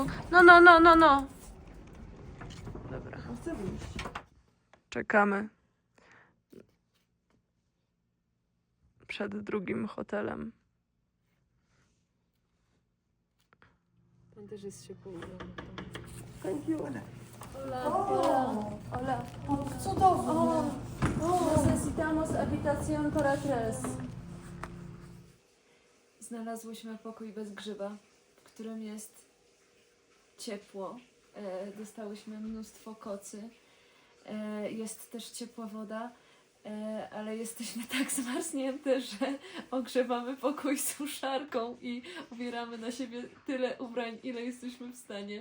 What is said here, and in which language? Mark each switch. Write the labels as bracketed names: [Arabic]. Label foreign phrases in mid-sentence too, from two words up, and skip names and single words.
[Polish] No. Dobra. Czekamy przed drugim hotelem. Ten też jest ciepły. [English] Thank you, Anna. [Polish] Hola. Cudownie. [Spanish] Necesitamos habitación para tres. [Polish] Znalazłyśmy pokój bez grzyba, w którym jest ciepło. Dostałyśmy mnóstwo kocy. Jest też ciepła woda, ale jesteśmy tak zmarznięte, że ogrzewamy pokój suszarką i ubieramy na siebie tyle ubrań, ile jesteśmy w stanie.